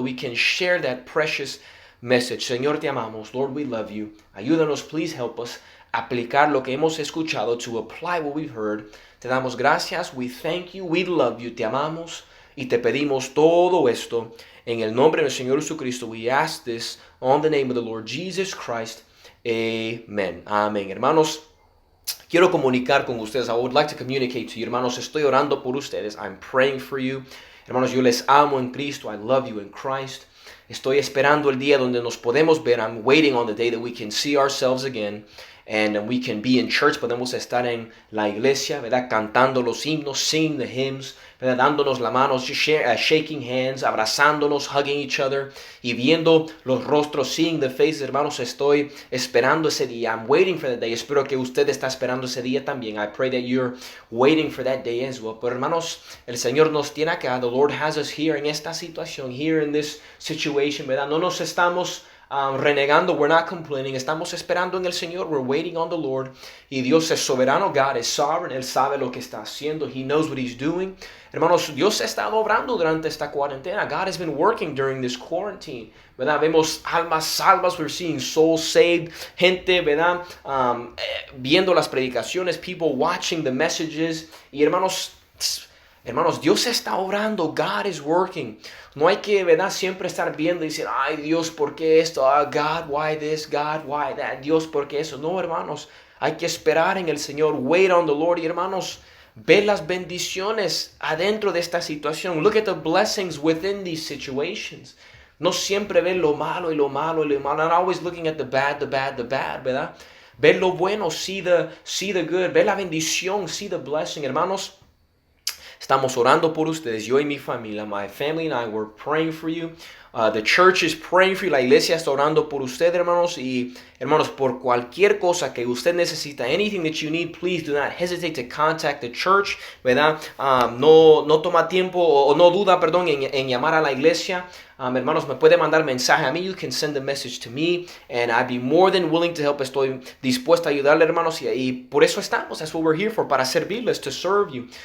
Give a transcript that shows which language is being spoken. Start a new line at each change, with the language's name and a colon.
English: We can share that precious message.
Spanish: Señor, te amamos.
English: Lord, we love you. Ayúdanos, please help us
Spanish: aplicar lo que hemos escuchado,
English: to apply what we've heard.
Spanish: Te damos gracias,
English: we thank you, we love you,
Spanish: te amamos y te pedimos todo esto en el nombre del Señor Jesucristo.
English: We ask this on the name of the Lord Jesus Christ. Amen. Amén.
Spanish: Hermanos, quiero comunicar con ustedes.
English: I would like to communicate to you.
Spanish: Hermanos, estoy orando por ustedes.
English: I'm praying for you.
Spanish: Hermanos, yo les amo en Cristo.
English: I love you in Christ.
Spanish: Estoy esperando el día donde nos podemos ver.
English: I'm waiting on the day that we can see ourselves again. And we can be in church.
Spanish: Podemos estar en la iglesia, ¿verdad? Cantando los himnos,
English: singing the hymns,
Spanish: ¿verdad? Dándonos la mano,
English: shaking hands,
Spanish: abrazándonos,
English: hugging each other
Spanish: y viendo los rostros,
English: seeing the faces.
Spanish: Hermanos, estoy esperando ese día.
English: I'm waiting for that day.
Spanish: Espero que usted está esperando ese día también.
English: I pray that you're waiting for that day as well.
Spanish: Pero hermanos, el Señor nos tiene acá.
English: The Lord has us here
Spanish: en esta situación,
English: here in this situation,
Spanish: ¿verdad? No nos estamos renegando,
English: we're not complaining,
Spanish: estamos esperando en el Señor,
English: we're waiting on the Lord,
Spanish: y Dios es soberano,
English: God is sovereign,
Spanish: Él sabe lo que está haciendo,
English: He knows what He's doing.
Spanish: Hermanos, Dios ha estado obrando durante esta cuarentena,
English: God has been working during this quarantine,
Spanish: ¿verdad? Vemos almas salvas,
English: we're seeing souls saved,
Spanish: gente, ¿verdad? Viendo las predicaciones,
English: people watching the messages,
Spanish: y hermanos, Dios está obrando,
English: God is working.
Spanish: No hay que, ¿verdad?, siempre estar viendo y decir, ay, Dios, ¿por qué esto?
English: Oh, God, why this? God, why that?
Spanish: Dios, ¿por qué eso? No, hermanos, hay que esperar en el Señor,
English: wait on the Lord.
Spanish: Y hermanos, ve las bendiciones adentro de esta situación.
English: Look at the blessings within these situations.
Spanish: No siempre ven lo malo y lo malo y lo malo.
English: Not always looking at the bad,
Spanish: ¿verdad? Ve lo bueno,
English: see the good.
Spanish: Ve la bendición,
English: see the blessing.
Spanish: Hermanos, estamos orando por ustedes, yo y mi familia,
English: my family and I, we're praying for you. The church is praying for you.
Spanish: La iglesia está orando por usted, hermanos. Y hermanos, por cualquier cosa que usted necesita,
English: anything that you need, please do not hesitate to contact the church, ¿verdad?
Spanish: No toma tiempo o no duda, perdón, en llamar a la iglesia. Hermanos, me puede mandar mensaje a mí.
English: You can send a message to me, and I'd be more than willing to help.
Spanish: Estoy dispuesto a ayudarle, hermanos, y por eso estamos.
English: That's what we're here for,
Spanish: para servirles,
English: to serve you.